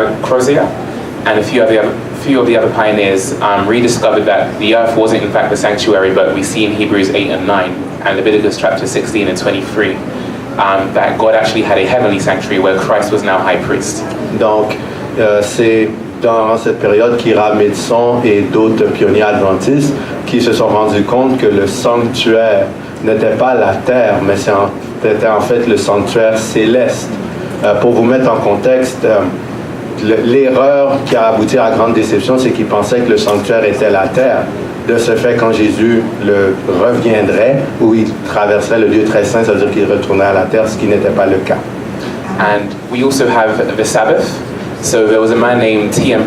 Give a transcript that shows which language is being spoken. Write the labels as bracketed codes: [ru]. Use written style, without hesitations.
[en] Crozier, and a few of the other pioneers rediscovered that the earth wasn't in fact the sanctuary, but we see in Hebrews 8 and 9 and Leviticus chapter 16 and 23 that God actually had a heavenly sanctuary where Christ was now high priest. [fr] Donc, c'est dans cette période qu'Hiram Edson et d'autres pionniers adventistes qui se sont rendus compte que le sanctuaire n'était pas la terre, mais c'était en fait le sanctuaire céleste. Pour vous mettre en contexte, l'erreur qui a abouti à la grande déception, c'est qu'ils pensaient que le sanctuaire était la terre. De ce fait, quand Jésus reviendrait, ou il traverserait le lieu très saint, ça veut dire qu'il retournait à la terre, ce qui n'était pas le cas. [en] And we also have the Sabbath. So there was a man named T.M.